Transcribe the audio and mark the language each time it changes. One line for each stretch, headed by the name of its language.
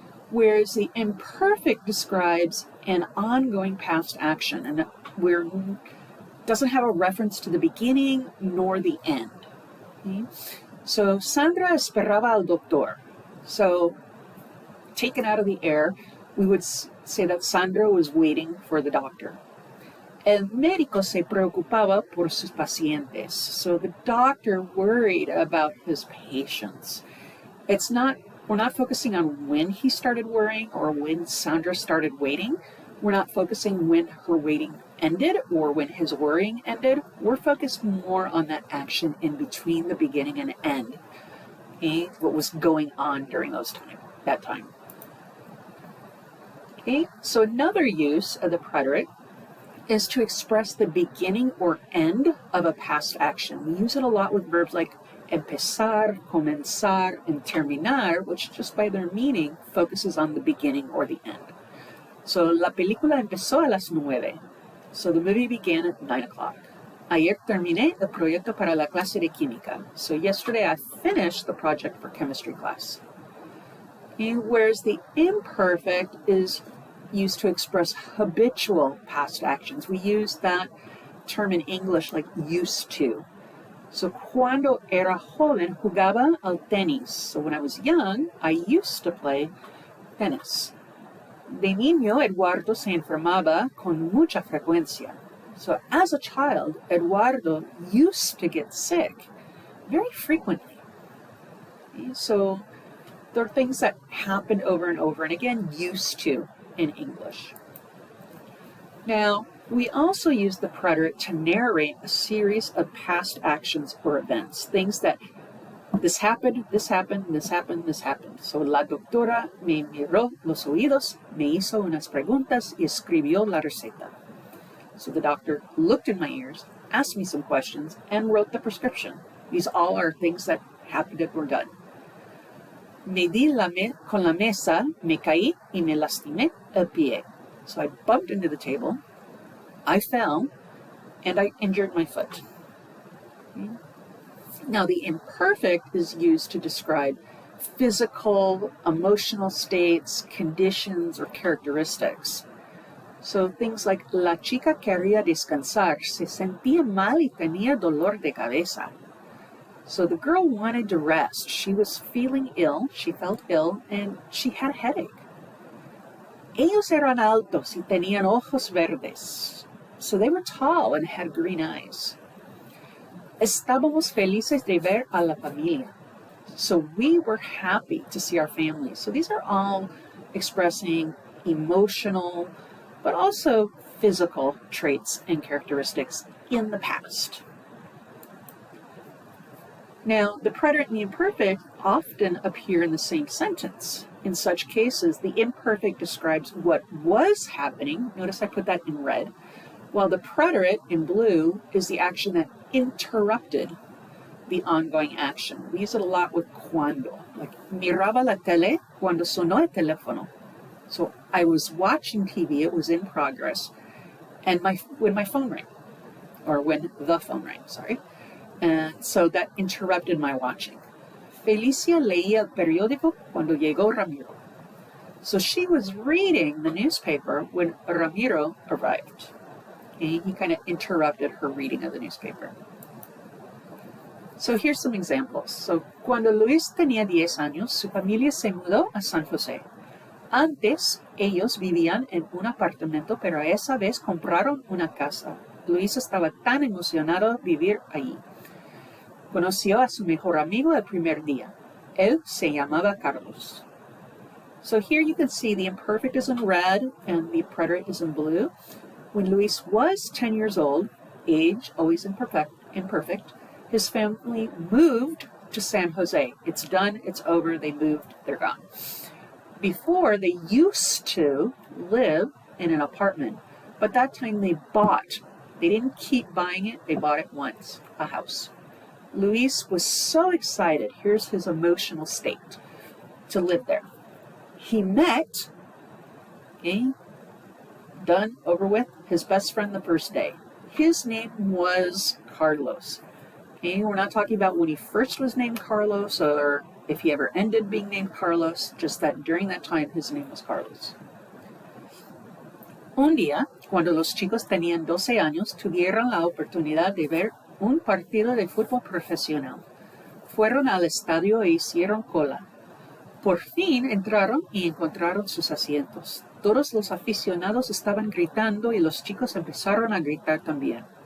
English: Whereas the imperfect describes an ongoing past action, and doesn't have a reference to the beginning nor the end. Okay? So
Spanish: Sandra esperaba al doctor.
English: So taken out of the air, we would say that Sandra was waiting for the doctor.
Spanish: El médico se preocupaba por sus pacientes.
English: So the doctor worried about his patients. We're not focusing on when he started worrying or when Sandra started waiting. We're not focusing when her waiting ended or when his worrying ended. We're focused more on that action in between the beginning and end. Okay? What was going on during that time. Okay, so another use of the preterite is to express the beginning or end of a past action. We use it a lot with verbs like empezar, comenzar, and terminar, which just by their meaning focuses on the beginning or the end.
Spanish: So, la película empezó a las 9.
English: So the movie began at 9 o'clock.
Spanish: Ayer terminé el proyecto para la clase de química.
English: So yesterday I finished the project for chemistry class. Okay, whereas the imperfect is used to express habitual past actions. We use that term in English like used to.
Spanish: So cuando era joven jugaba al tenis.
English: So when I was young, I used to play tennis.
Spanish: De niño, Eduardo se enfermaba con mucha frecuencia.
English: So as a child, Eduardo used to get sick very frequently. Okay, so there are things that happened over and over, and again, used to in English. Now, we also use the preterite to narrate a series of past actions or events, things that this happened, this happened, this happened, this happened.
Spanish: So, la doctora me miró los oídos, me hizo unas preguntas y escribió la receta.
English: So the doctor looked in my ears, asked me some questions, and wrote the prescription. These all are things that happened and were done.
Spanish: Me di con la mesa, me caí y me lastimé el pie.
English: So I bumped into the table, I fell, and I injured my foot. Okay. Now the imperfect is used to describe physical, emotional states, conditions, or characteristics. So things like,
Spanish: la chica quería descansar, se sentía mal y tenía dolor de cabeza.
English: So the girl wanted to rest. She was feeling ill, she felt ill, and she had a headache.
Spanish: Ellos eran altos y tenían ojos verdes.
English: So they were tall and had green eyes.
Spanish: Estábamos felices de ver a la familia.
English: So we were happy to see our family. So these are all expressing emotional, but also physical traits and characteristics in the past. Now, the preterite and the imperfect often appear in the same sentence. In such cases, the imperfect describes what was happening. Notice I put that in red. While the preterite in blue is the action that interrupted the ongoing action. We use it a lot with cuando.
Spanish: Like, miraba la tele cuando sonó el teléfono.
English: So I was watching TV, it was in progress, and when my phone rang, or when the phone rang, sorry. And so that interrupted my watching.
Spanish: Felicia leía el periódico cuando llegó Ramiro.
English: So she was reading the newspaper when Ramiro arrived. Okay? He kind of interrupted her reading of the newspaper. So here's some examples.
Spanish: So, cuando Luis tenía 10 años, su familia se mudó a San José. Antes, ellos vivían en un apartamento, pero esa vez compraron una casa. Luis estaba tan emocionado de vivir allí. Conoció a su mejor amigo el primer día. Él se llamaba Carlos.
English: So here you can see the imperfect is in red and the preterite is in blue. When Luis was 10 years old, age always imperfect, his family moved to San Jose. It's done, it's over, they moved, they're gone. Before, they used to live in an apartment, but that time they bought. They didn't keep buying it, they bought it once, a house. Luis was so excited, here's his emotional state, to live there. He met, okay, done, over with, his best friend the first day. His name was Carlos. Okay, we're not talking about when he first was named Carlos or if he ever ended being named Carlos, just that during that time his name was Carlos.
Spanish: Un día, cuando los chicos tenían 12 años, tuvieron la oportunidad de ver un partido de fútbol profesional. Fueron al estadio e hicieron cola. Por fin entraron y encontraron sus asientos. Todos los aficionados estaban gritando y los chicos empezaron a gritar también.